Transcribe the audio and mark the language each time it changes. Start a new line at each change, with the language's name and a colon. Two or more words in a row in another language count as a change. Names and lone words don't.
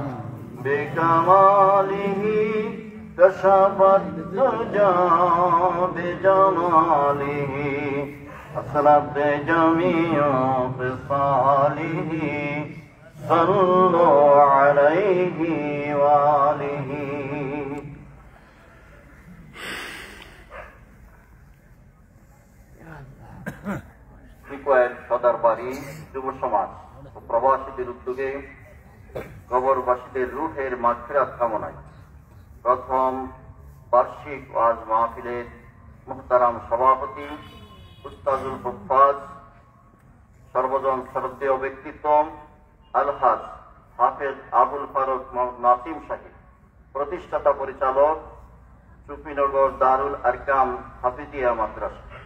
Arabic: بکمالہ کشفت تجا بجمالہ حسنت جمیع خصالہ صلوا علیہ وآلہ۔
Bangla: সদার বাড়ি যুব সমাজ ও প্রবাসীদের উদ্যোগে কবরবাসীদের রূহের মাগফিরাত কামনায় প্রথম বার্ষিক ওয়াজ মাহফিলের মুহতারাম সভাপতি উস্তাদুল হুফাজ সর্বজন শ্রদ্ধেয় ব্যক্তিত্ব আলহাজ হাফেজ আবুল ফারুক নাসিম সাহেব, প্রতিষ্ঠাতা পরিচালক চুপিনগর দারুল আরকাম হাফিজিয়া মাদ্রাসা।